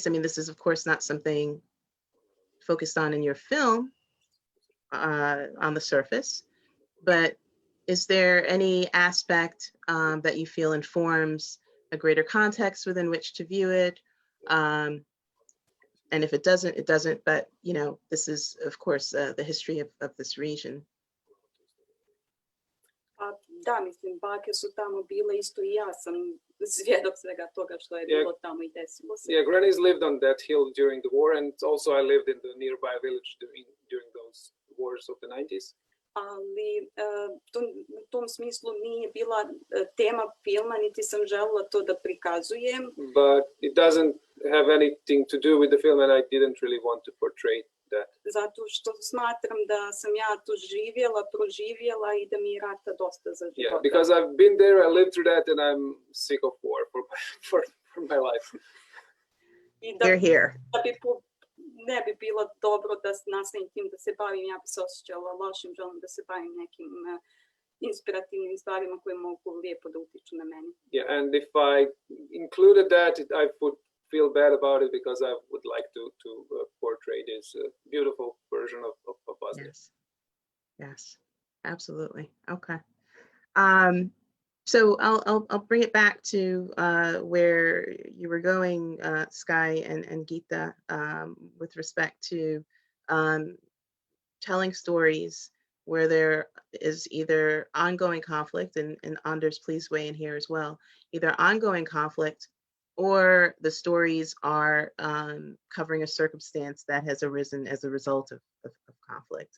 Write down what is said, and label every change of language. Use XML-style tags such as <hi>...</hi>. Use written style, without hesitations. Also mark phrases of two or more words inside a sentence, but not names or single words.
<en>I mean, this is of course not something focused on in your film on the surface, but is there any aspect that you feel informs a greater context within which to view it? And if it doesn't, it doesn't. But you know, this is of course the history of this region.</en> <bs>Pa da, mislim, bake su tamo bile isto i ja sam svjedok svega toga što je bilo tamo i desilo se.</bs> <en>Yeah, grannies lived on that hill during the war, and also I lived in the nearby village during those wars of the 90s.</en> <bs>Ali u tom smislu nije bila tema filma, niti sam želela to da prikazujem.</bs> <en>But it doesn't have anything to do with the film, and I didn't really want to portray that.</en> <bs>Zato što smatram da sam ja tu živjela, proživjela i da mi je rata dosta za života.</bs> <en>Yeah, because I've been there, I lived through that, and I'm sick of war for my life. You're here.</en> <bs>Da bi ne bi bilo dobro da nastavim tim da se bavim, ja bi se osjećala lošim, želim da se bavim nekim inspirativnim stvarima koje mogu lijepo da utiču na mene.</bs> <en>Yeah, and if I included that, I would feel bad about it because I would like to portray this beautiful version of us. Yes, yes, absolutely. Okay. So I'll bring it back to where you were going, Sky and Gita, with respect to telling stories where there is either ongoing conflict, and Anders, please weigh in here as well, either ongoing conflict or the stories are covering a circumstance that has arisen as a result of conflict.</en>